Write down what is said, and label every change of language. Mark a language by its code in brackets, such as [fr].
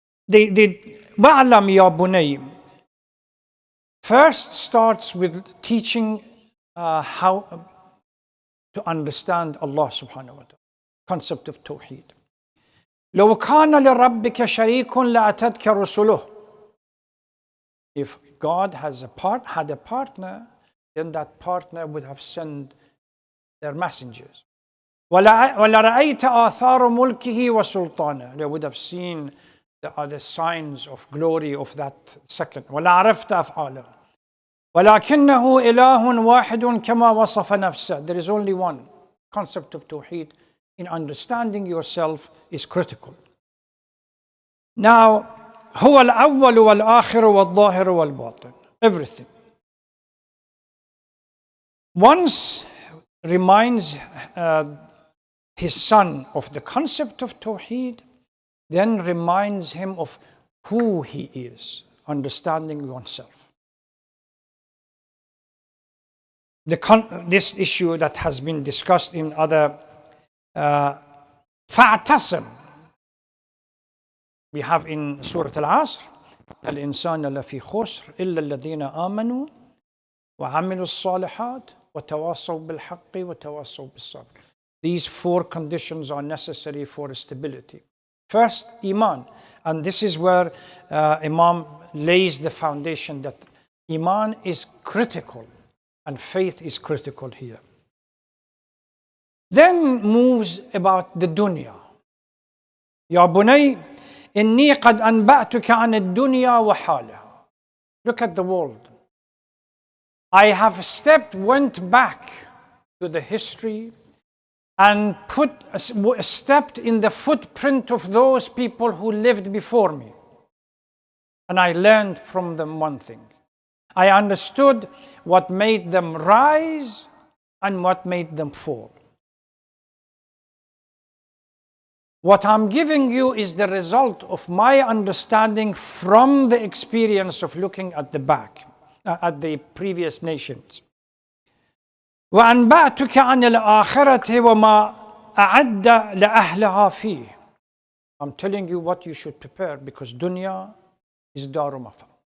[ar] وَعْلَمْ يَا بُنَيَّ [en] first starts with teaching how to understand Allah subhanahu wa ta'ala, concept of Tawheed. [ar] لو كان لربك شريك لأتتك رسله. [en] If God had a partner, then that partner would have sent their messengers. [ar] وَلَرَأَيْتَ آثَارُ مُلْكِهِ وَسُلْطَانَهِ. [en] They would have seen the other signs of glory of that second. [ar] وَلَعَرَفْتَ أَفْعَالَهُ وَلَكِنَّهُ إِلَهٌ وَاحِدٌ كَمَا وَصَفَ نَفْسَهُ. [en] There is only one. Concept of Tawheed in understanding yourself is critical. [ar] Now, هو الأول والآخر والظاهر والباطن. [en] Everything. Once reminds his son of the concept of Tawheed, then reminds him of who he is, understanding oneself. This issue that has been discussed in other فَاعْتَصِمْ. We have in Surah Al-Asr, [ar] الإنسان لفي خسر إلا الذين آمنوا وعملوا الصالحات وتواصوا بالحق وتواصوا بالصبر. [en] These four conditions are necessary for stability. First, Iman. And this is where Imam lays the foundation that Iman is critical and faith is critical here. Then moves about the dunya. [ar] يا بني إني قد أنبأتك عن الدنيا وحالها. [en] Look at the world. I have went back to the history and stepped in the footprint of those people who lived before me. And I learned from them one thing. I understood what made them rise and what made them fall. What I'm giving you is the result of my understanding from the experience of looking at the back, at the previous nations. [ar] وأنبأتك عن الآخرة وما أعد لأهلها فيه. [en] I'm telling you what you should prepare, because dunya is daru mafa.